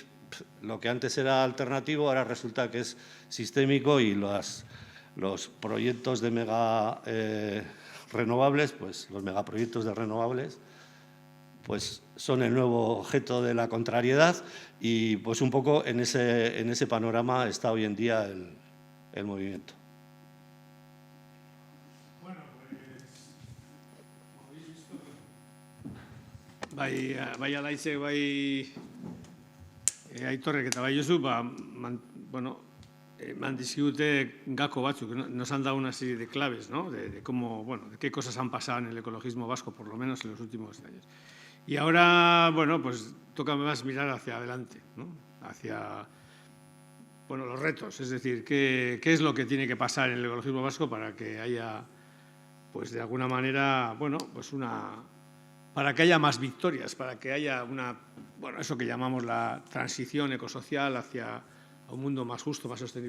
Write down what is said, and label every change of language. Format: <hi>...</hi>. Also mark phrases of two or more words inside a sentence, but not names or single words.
<es>Lo que antes era alternativo ahora resulta que es sistémico y los proyectos de mega renovables, pues los megaproyectos de renovables, pues son el nuevo objeto de la contrariedad y pues un poco en ese panorama está hoy en día el movimiento. Bueno, pues, como habéis visto,</es> <eu>bai alaitze, bai aitorrek eta bai Josu, bueno,</eu> <es>me han</es> <eu>dizkigute gako batzuk,</eu> <es>nos han dado una serie de claves, ¿no? De cómo, bueno, de qué cosas han pasado en el ecologismo vasco, por lo menos en los últimos años. Y ahora, bueno, pues toca más mirar hacia adelante, ¿no? Hacia, bueno, los retos, es decir, qué es lo que tiene que pasar en el ecologismo vasco para que haya, pues de alguna manera, bueno, pues para que haya más victorias, para que haya bueno, eso que llamamos la transición ecosocial hacia un mundo más justo, más sostenible.</es>